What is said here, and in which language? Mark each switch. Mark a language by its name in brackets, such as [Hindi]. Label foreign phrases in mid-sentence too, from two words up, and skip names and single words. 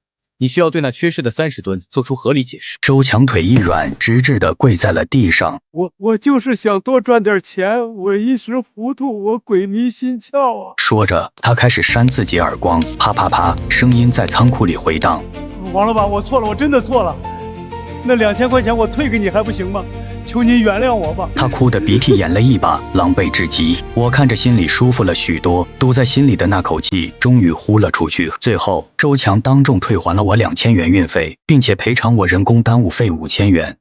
[Chinese] 你需要對那缺失的30噸做出合理解釋。周強腿一軟，直直地跪在了地上。我就是想多賺點錢，我一時糊塗，我鬼迷心竅啊！說着，他開始扇自己耳光，啪啪啪，聲音在倉庫裡回盪。王老板，我錯了，我真的錯了。那2000塊錢我退給你還不行嗎？求您原谅我吧。他哭得鼻涕眼淚一把，狼狽至極。我看着心裡舒服了許多，堵在心裡的那口氣終於呼了出去。最後，周強當众退還了我2000元運費，並且賠償我人工耽誤費5000元。